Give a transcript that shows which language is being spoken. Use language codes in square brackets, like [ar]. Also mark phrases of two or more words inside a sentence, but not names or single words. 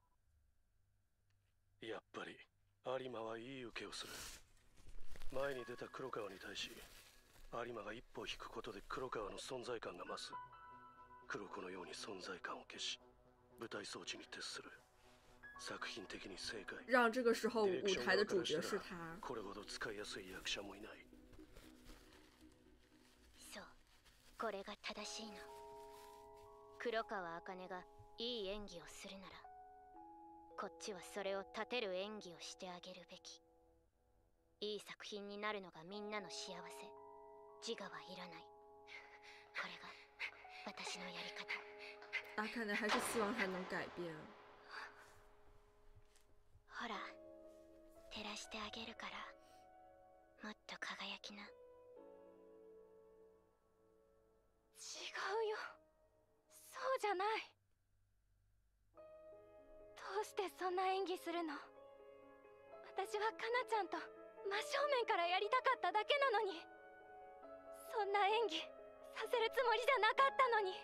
[ja] やっぱり有馬はいい受けをする。前に出た黒川に対し有馬が一歩引くことで黒川の存在感が増す。黒子のように存在感を消し舞台装置に徹する。作品的に正解。 [zh] 让这个时候舞台的主角是他。 [ja] これほど使いやすい役者もいない。そう、これが正しいの。黒川茜がいい演技をするなら、こっちはそれを立てる演技をしてあげるべき。いい作品になるのがみんなの幸せ。自我はいらない。これが私のやり方。 [zh] 阿卡内还是希望他能改变。 [ja] ほら、照らしてあげるから、もっと輝きな。違うよ。そうじゃない。どうしてそんな演技するの？私はかなちゃんと真正面からやりたかっただけなのに。そんな演技させるつもりじゃなかったのに。